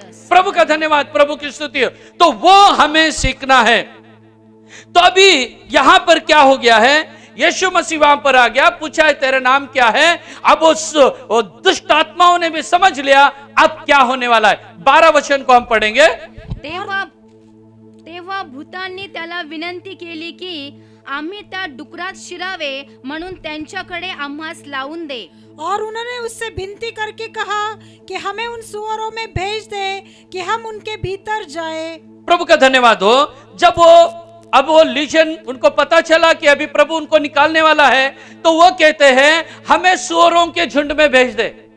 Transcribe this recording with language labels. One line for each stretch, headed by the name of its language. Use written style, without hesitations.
Hindi: प्रभु का धन्यवाद, प्रभु की स्तुति। तो वो हमें सीखना है। तो अभी यहां पर क्या हो गया है, यीशु मसीह वहां पर आ गया, पूछा है तेरा नाम क्या है। अब उस दुष्ट आत्माओं ने भी समझ लिया अब क्या होने वाला है। 12 वचन को हम पढ़ेंगे।
Marathi: तेव्हा भूतांनी त्याला विनंती केली की आम्ही त्या डुकरात शिरावे म्हणून त्यांच्याकडे आम्हास लावून दे।
Hindi: और उन्होंने उससे विनती करके कहा कि हमें उन सुअरों में भेज दे कि हम उनके भीतर जाए। प्रभु का धन्यवाद हो। जब अब वो लीजन, उनको पता चला कि अभी प्रभु उनको निकालने वाला है, तो वो कहते हैं हमें सुअरों के झुंड में भेज दे।